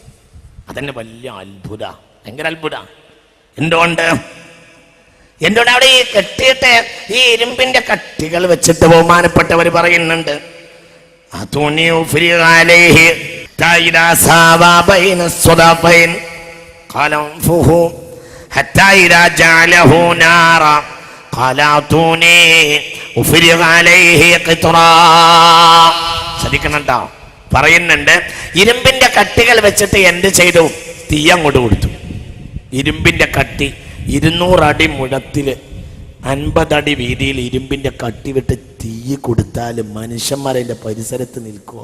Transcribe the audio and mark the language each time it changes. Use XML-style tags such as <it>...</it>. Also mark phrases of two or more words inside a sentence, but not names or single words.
<ml>അതന്നെ വലിയ അത്ഭുത, ഭയങ്കര അത്ഭുത. എന്തുകൊണ്ട് അവിടെ ഈ കെട്ടിയിട്ട് ഈ ഇരുമ്പിന്റെ കട്ടികൾ വെച്ചിട്ട് ബഹുമാനപ്പെട്ടവർ പറയുന്നുണ്ട്,</ml> <ar>آتوني أفرغ عليه إذا ساوى بين الصدفين قال انفه حتى إذا جعله نارا قال أعطوني أفرغ عليه قطرا.</ar> <ml>ശ്രദ്ധിക്കണട്ടോ, പറയുന്നുണ്ട് ഇരുമ്പിന്റെ കട്ടികൾ വെച്ചിട്ട് എന്ത് ചെയ്തു? തീ അങ്ങോട്ട് കൊടുത്തു. ഇരുമ്പിന്റെ കട്ടി 200 അടി മുഴത്തില് 50 അടി വീതിയിൽ ഇരുമ്പിന്റെ കട്ടി വിട്ട് തീ കൊടുത്താൽ മനുഷ്യന്മാരെ പരിസരത്ത് നിൽക്കുവോ?</ml>